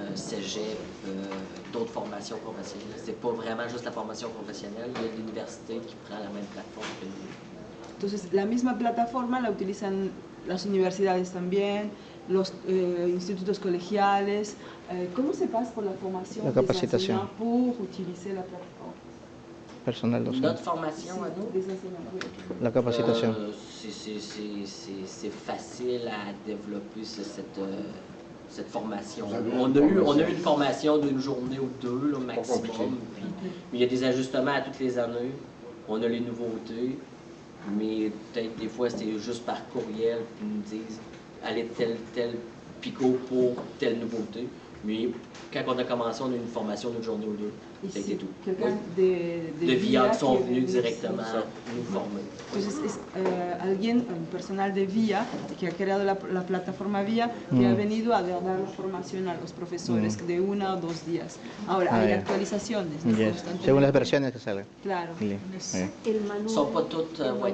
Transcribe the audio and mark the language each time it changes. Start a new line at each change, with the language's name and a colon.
French: Cégep, d'autres formations professionnelles. C'est pas vraiment juste la formation professionnelle, il y a l'université qui prend la même plateforme que nous.
Spanish: Entonces, la misma plataforma la utilizan las universidades también, los institutos colegiales. ¿Cómo se pasa por la formación? La capacitación.
French: Pour utiliser la plataforma.
Spanish: Personal docente.
French: Notre formation à nous, Des enseignants, oui.
Spanish: La capacitación.
French: C'est facile à développer cette formation. On a eu une formation d'une journée ou deux là, maximum. Puis, il y a des ajustements à toutes les années. On a les nouveautés. Mais peut-être des fois, c'était juste par courriel qu'ils nous disent allez tel picot pour telle nouveauté. Mais quand on a commencé, on a eu une formation d'une journée ou deux. C'était tout. Quelqu'un De VIA qui sont venus directement nous former.
Spanish: Entonces es alguien, un personal de VIA, que ha creado la plataforma VIA, que ha venido a dar la formación a los profesores de 1 o 2 días. Ahora, hay actualizaciones, ¿no?
English: Yes.
Spanish: Constantemente. Según las versiones que salgan. Claro. Bien. El manual,
French: Son pas toutes
Spanish: el manual